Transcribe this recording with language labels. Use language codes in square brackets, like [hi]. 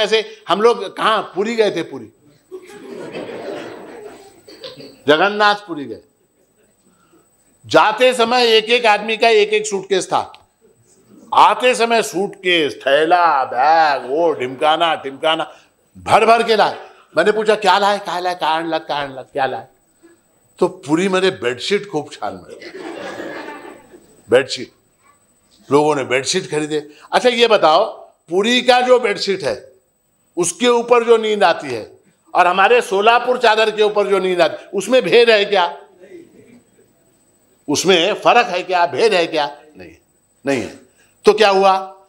[hi] ऐसे हम लोग कहां, पुरी गए थे, पुरी, जगन्नाथपुरी गए। जाते समय एक एक आदमी का एक एक सूटकेस था, आते समय सूटकेस, थैला, बैग, वो ढिमकाना भर भर के लाए। मैंने पूछा क्या लाए, क्या लाए? [mr] तो पुरी मध्ये बेडशीट खूप छान मिळते, बेडशीट। [hi] लोगों ने बेडशीट खरीदे। अच्छा ये बताओ, पुरी का जो बेडशीट है उसके ऊपर जो नींद आती है और हमारे सोलापुर चादर के ऊपर जो नींद आती है, उसमें भेद है क्या? उसमें फर्क है क्या? भेद है क्या? नहीं है। तो क्या हुआ?